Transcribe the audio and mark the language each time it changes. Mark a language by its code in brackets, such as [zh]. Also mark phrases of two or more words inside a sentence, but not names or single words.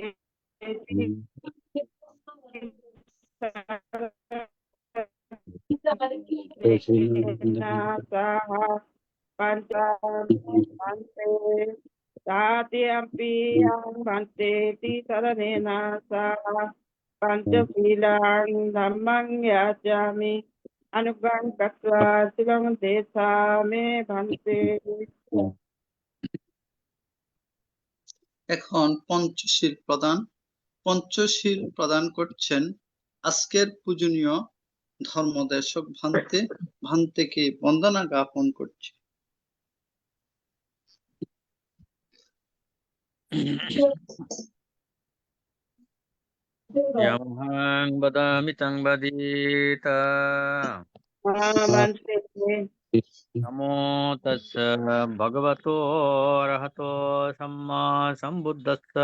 [pi] Saha Panchami Bhante Tatiyampi Ahang Bhante Tisaranena Saha Panchasilang Dhammang Yachami Anugang Katva Silang Detha Me Bhante [bn] এখন পঞ্চশীল প্রদান করছেন আজকের পূজনীয় ধর্মদেশক ভান্তেকে বন্দনা জ্ঞাপন করছে। [pi] Yamhang badami tang badita. Bhante Namo tassa bhagavato arahato samma sambuddhassa.